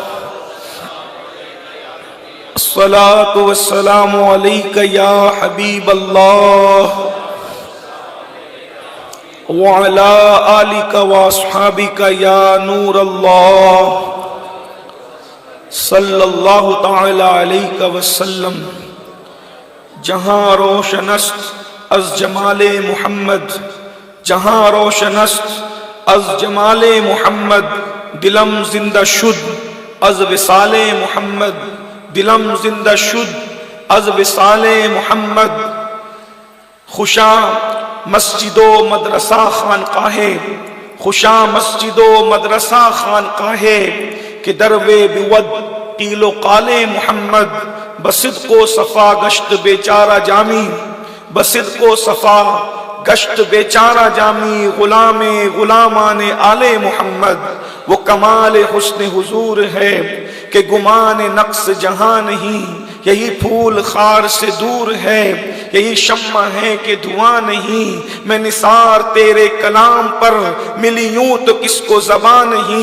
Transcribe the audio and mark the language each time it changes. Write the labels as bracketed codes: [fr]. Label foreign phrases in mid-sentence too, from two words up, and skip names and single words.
[ar] الصلاۃ والسلام علیک یا حبیب اللہ، وعلی آلک واصحابک یا نور اللہ، صلی اللہ تعالی علیہ وسلم۔ [fa] جہاں روشن است از جمال محمد، جہاں روشن است از جمال محمد، دلم زندہ شد از وصال محمد، دلم زندہ شد از وصال محمد۔ خوشاں مسجد و مدرسہ خانقاہ، خوشاں مسجد و مدرسہ خانقاہ، کہ دروے بود قیل و قال محمد۔ بصدق و صفا گشت بیچارہ جامی، بصدق و صفا گشت بیچارہ جامی، غلام غلامان آل محمد۔ [ur] وہ کمال حسن حضور ہے کہ گمان نقص جہاں نہیں، یہی پھول خار سے دور ہے، یہی شمع ہے کہ دھواں نہیں۔ میں نثار تیرے کلام پر ملی یوں تو کس کو زبان نہیں۔